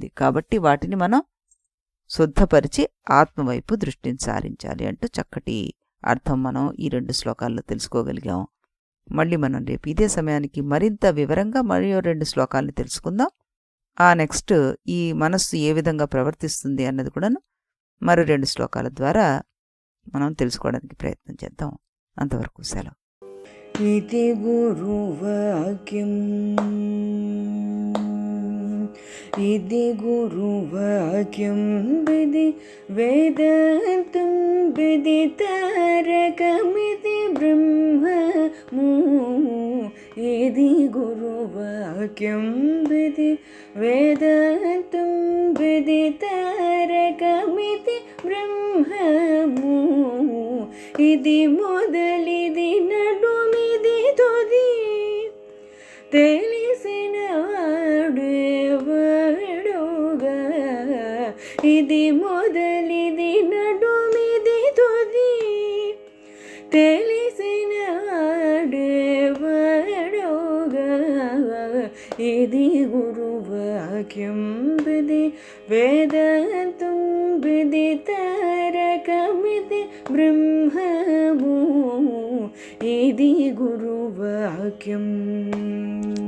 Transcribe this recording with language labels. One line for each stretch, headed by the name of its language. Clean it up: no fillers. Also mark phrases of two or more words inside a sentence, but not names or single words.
Telugu: కాబట్టి వాటిని మనం శుద్ధపరిచి ఆత్మవైపు దృష్టిని సారించాలి అంటూ చక్కటి అర్థం మనం ఈ 2 శ్లోకాల్లో తెలుసుకోగలిగాం. మళ్ళీ మనం రేపు ఇదే సమయానికి మరింత వివరంగా మరో 2 శ్లోకాలను తెలుసుకుందాం. నెక్స్ట్ ఈ మనస్సు ఏ విధంగా ప్రవర్తిస్తుంది అన్నది కూడాను మరో 2 శ్లోకాల ద్వారా మనం తెలుసుకోవడానికి ప్రయత్నం చేద్దాం. అంతవరకు సెలవు. ఇది గురువాక్యమ్ ఇది గురువాక్యం విధి వేదాంతం విదితారకమితి బ్రహ్మము ఇది గురువాక్యం విధి వేదాంతం విదితారకమితి బ్రహ్మము ఇది మొదలిది నడుమిది తుది తెలిసిన వాడేవాడుగా ఇది మొదలిది నడుమిది తుది తెలిసిన వాడేవాడుగా ఇది గురువాక్యం విధి వేదాంతం విదితారకమితి బ్రహ్మము ఇది గురువాక్యం.